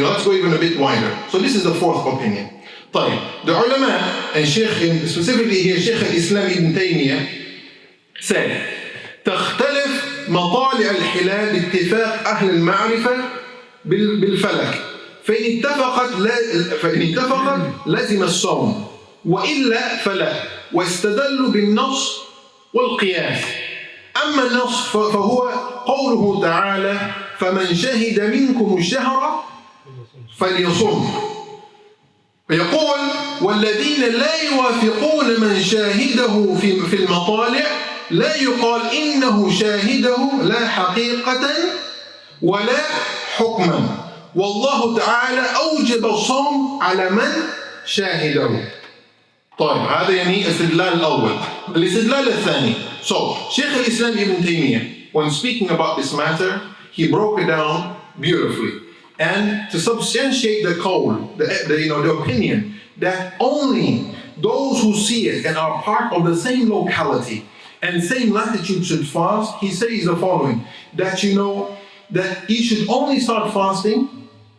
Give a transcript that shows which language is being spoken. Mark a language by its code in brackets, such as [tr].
[en] Let's go even a bit wider. So this is the 4th opinion. طيب, the ulama, and specifically here, Shaykh al-Islam ibn Taymiyyah said, [ar] تختلف مطالع الهلال باتفاق أهل المعرفة بالفلك. فإن اتفقت لزم الصوم وإلا فلا واستدلوا بالنص والقياس. أما النص فهو قوله تعالى فمن شهد منكم الشهر فليصم. فيقول والذين لا يوافقون من شاهده في المطالع لا يقال إنه شاهده لا حقيقة ولا حكما والله تعالى أوجب الصوم على من شاهده. طيب هذا يعني استدلال الأول. الاستدلال الثاني. [en] So Shaykh al-Islam ibn Taymiyyah, when speaking about this matter, he broke it down beautifully. And to substantiate the qawl, the opinion that only those who see it and are part of the same locality and same latitude should fast, he says the following, that that you should only start fasting